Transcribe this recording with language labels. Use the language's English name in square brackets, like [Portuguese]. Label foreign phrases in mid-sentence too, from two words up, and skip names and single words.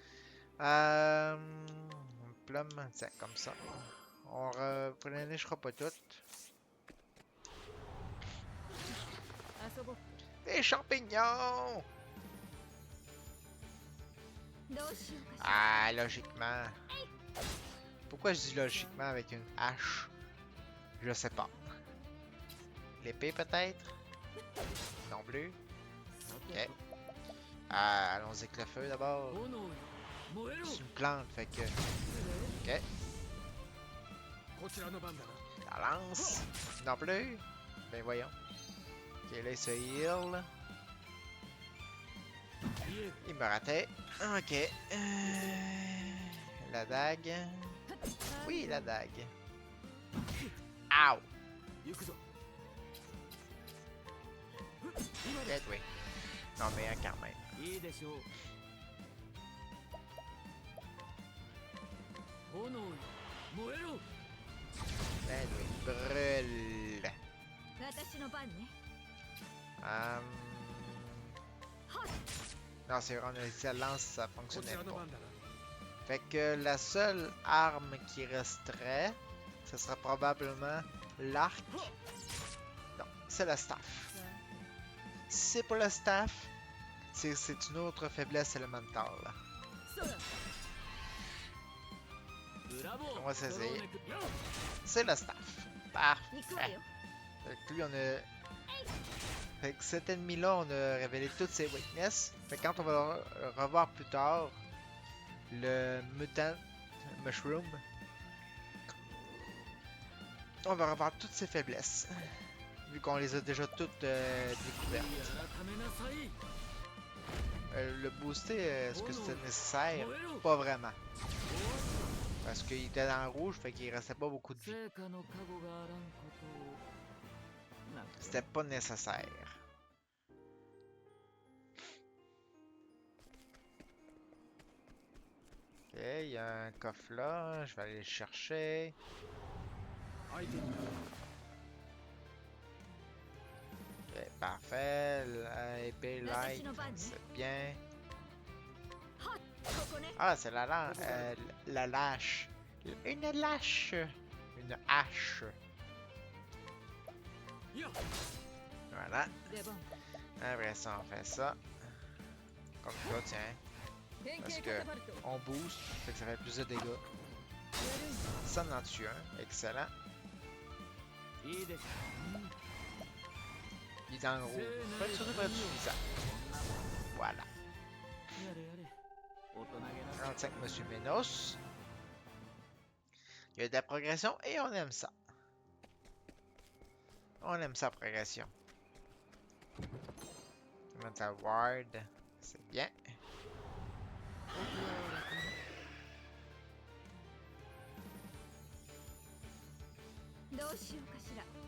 [French] Plum, c'est comme ça. On replénichera pas toutes. [Japanese] 遊ぼう [French] Des champignons! [Japanese] どうしようかしら [French] Ah, logiquement. Pourquoi je dis logiquement avec une hache? Je sais pas. L'épée peut-être? Non plus. Ok. Ah, allons-y avec le feu d'abord. [Japanese] 炎よ燃えろ [French] C'est une plante, fait que. Ok. [Japanese] こちらの番だな [French] La lance. Non plus. Ben voyons. Ok, là il se heal. [Japanese] 見える [French] Il me ratait. Ok. La dague. Oui, la dague. Ow! [Japanese] 行くぞ [French] Peut-être oui. Non, mais hein, quand même. [Japanese] いいでしょう炎よ燃えろ [French] Peut-être oui. Brûle. [Japanese] 私の番ね Hum, はっ [French] Non, c'est vrai, on a dit la lance, ça [Japanese] こち [French] fonctionnait [Japanese] らの [French] pas. [Japanese] 番だな [French] Fait que la seule arme qui resterait, ce sera probablement l'arc. Non, c'est le staff. Si c'est pas le staff, c'est une autre faiblesse élémentale. [Japanese] そうだブラボー [French] On va saisir. [Japanese] ドローネクよ [French] C'est le staff. [Japanese] 行くわ [French] Parfait. [Japanese] よ [French] Fait que lui, on a... Fait que cet ennemi-là, on a révélé toutes ses weaknesses. Fait que quand on va le revoir plus tard, le [English] mutant mushroom, [French] on va revoir toutes ses faiblesses. Vu qu'on les a déjà toutes découvertes. [Japanese] 改めなさい [French] Le booster, est-ce que c'était nécessaire? [Japanese] 燃えろ [French] Pas vraiment. Parce qu'il était dans le rouge, fait qu'il restait pas beaucoup de vie. [Japanese] 成果の加護があらんことをなく [French] C'était pas nécessaire. Ok, il y a un coffre là, je vais aller le chercher. [Japanese] 相手になる [French] Ok, parfait. Épée light, c'est bien. [Japanese] ここね [French] Ah, c'est la lâche. Une lâche. Une hache. [Japanese] いや [French] Voilà. [Japanese] 出番 [French] Après ça, on fait ça. Comme ça, tiens. [Japanese] 変 [French] Parce [Japanese] 形 [French] que [Japanese] カタパルト [French] on boost, fait que ça fait plus de dégâts. Ça en tue un. Excellent. [Japanese] いいです [French] Il est dans le rouge. Fait que ça devrait être suffisant. Voilà. [Japanese] やれやれ大人げな [French] 35 Monsieur Ménos. Il y a de la progression et on aime ça. On aime ça, progression. Mental Ward, c'est bien. [Japanese] どうしようかしら